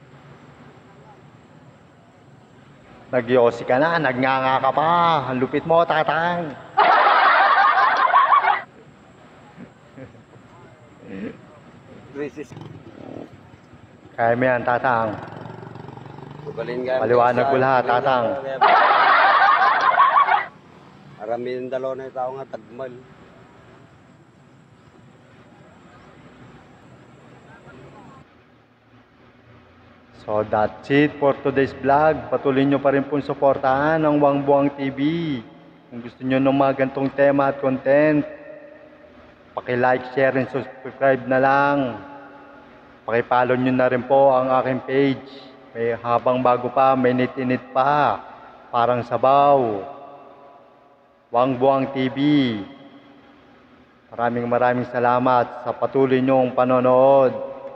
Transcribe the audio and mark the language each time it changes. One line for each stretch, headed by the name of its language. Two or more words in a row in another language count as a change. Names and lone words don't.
Filipino: Nagyosi ka na, nagnganga ka pa. Ang lupit mo, tatang. Kaya mo yan, tatang. Paliwanag ko lahat, tatang.
Iloko: Aramin yung dalawa na yung tao nga, tagmal.
Filipino: So that's it for today's vlog. Patuloy nyo pa rin pong suportahan ang Wang Buang TV. Kung gusto nyo ng mga gantong tema at content,
English: paki-like, share, and subscribe
Filipino: na lang. Paki-follow nyo na rin po ang aking page. May habang bago pa, may init pa. Parang sabaw. Wang Buang TV. Maraming salamat sa patuloy nyong panonood.